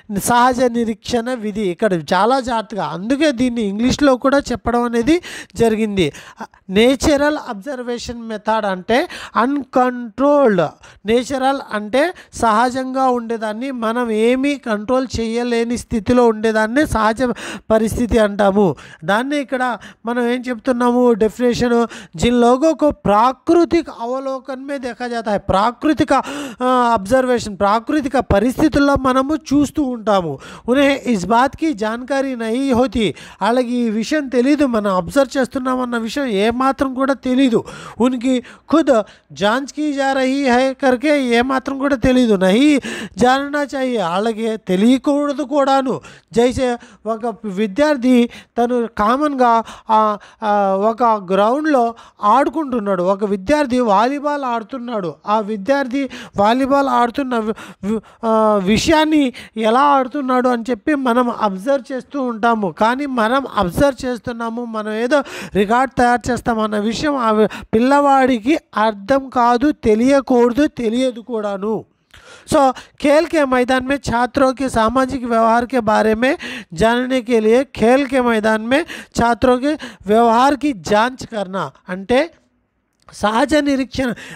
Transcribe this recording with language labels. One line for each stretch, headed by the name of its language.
Telugu: సహజ నిరీక్షణ విధి. ఇక్కడ చాలా జాగ్రత్తగా, అందుకే దీన్ని ఇంగ్లీష్లో కూడా చెప్పడం అనేది జరిగింది. నేచురల్ అబ్జర్వేషన్ మెథడ్ అంటే అన్కంట్రోల్డ్. నేచురల్ అంటే సహజంగా ఉండేదాన్ని, మనం ఏమీ కంట్రోల్ చేయలేని స్థితిలో ఉండేదాన్ని సహజ పరిస్థితి అంటాము. దాన్ని ఇక్కడ మనం ఏం చెప్తున్నాము, డెఫినేషన్
Hindi: जिन लोगों को प्राकृतिक अवलोकन में देखा जाता है, प्राकृतिक ऑब्जर्वेशन, प्राकृतिक
Telugu: పరిస్థితుల్లో మనము చూస్తూ ఉంటాము.
Hindi: उन्हें इस बात की जानकारी नहीं होती,
Telugu: వాళ్ళకి ఈ విషయం తెలీదు, మనం అబ్జర్వ్ చేస్తున్నామన్న విషయం ఏమాత్రం కూడా తెలీదు.
Hindi: उनकी खुद जांच की जा रही है करके
Telugu: ఏమాత్రం కూడా తెలీదు.
Hindi: नहीं जानना चाहिए,
Telugu: వాళ్ళకి తెలియకూడదు కూడాను. జైసే ఒక విద్యార్థి తను కామన్గా ఒక గ్రౌండ్లో ఆడుకుంటున్నాడు, ఒక విద్యార్థి వాలీబాల్ ఆడుతున్నాడు. ఆ విద్యార్థి వాలీబాల్ ఆడుతున్న విషయాన్ని ఎలా ఆడుతున్నాడు అని చెప్పి మనం అబ్జర్వ్ చేస్తూ ఉంటాము. కానీ మనం అబ్జర్వ్ చేస్తున్నాము, మనం ఏదో రికార్డ్ తయారు చేస్తామన్న విషయం ఆ పిల్లవాడికి అర్థం కాదు, తెలియకూడదు, తెలియదు కూడాను.
Hindi: सो खेल के मैदान में छात्रों के सामाजिक व्यवहार के बारे में जानने के लिए खेल के मैदान में छात्रों के व्यवहार की जांच करना
Telugu: అంటే సహజ నిరీక్షణ.